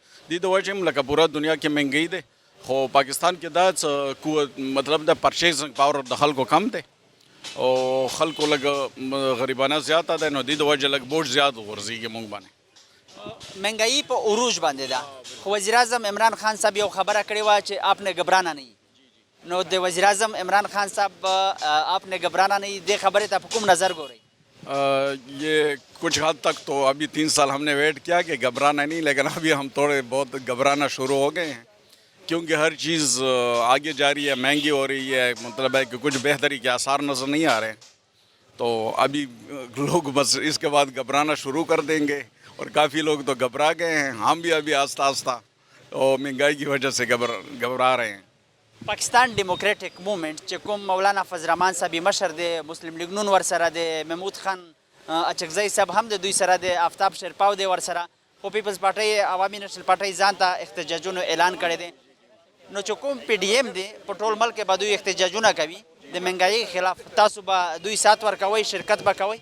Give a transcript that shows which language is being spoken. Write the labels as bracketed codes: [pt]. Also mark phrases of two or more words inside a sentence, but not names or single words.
[ps] دې د وجې هم لکه پوره دنیا کې مهنګایي دی, خو پاکستان کې دا مطلب د [en] purchasing power [ps] د خلکو کم دی او خلکو لږ غریبانه زیاته ده, نو دې د وجې لږ بوج زیات غورځېږي موږ باندې. مهنګایي په عروج باندې ده, خو وزیر اعظم عمران خان صاحب یو خبره کړې وه چې [ur] آپ نے گھبرانا نہیں, [ps] نو د وزیر اعظم عمران خان صاحب [ur] آپ نے گھبرانا نہیں [ps] دې خبرې ته په کوم نظر ګورئ؟ [ur] یہ کچھ حد تک تو ابھی 3 سال ہم نے ویٹ کیا کہ گھبرانا نہیں, لیکن ابھی ہم تھوڑے بہت گھبرانا شروع ہو گئے ہیں, کیونکہ ہر چیز آگے جا رہی ہے, مہنگی ہو رہی ہے, مطلب ہے کہ کچھ بہتری کے آثار نظر نہیں آ رہے ہیں. تو ابھی لوگ بس اس کے بعد گھبرانا شروع کر دیں گے, اور کافی لوگ تو گھبرا گئے ہیں, ہم بھی ابھی آہستہ آہستہ اور مہنگائی کی وجہ سے گھبرا رہے ہیں. [ps] پاکستان ډیموکریټک موومنٹ چې کوم مولانا فضل الرحمان صاحب مشر دی, مسلم لیگ نون ورسره دی, محمود خان اچکزئی صاحب هم د دوی سره دی, آفتاب شیرپاو دی ورسره, خو پیپلز پارټۍ عوامي نیشنل پارټۍ ځان ته احتجاجونو اعلان کړی دی. نو چې کوم پی ډي ایم دی په ټول ملک به دوی احتجاجونه کوي د مهنګایۍ خلاف, تاسو به دوی سات ورکوئ, شرکت به کوئ؟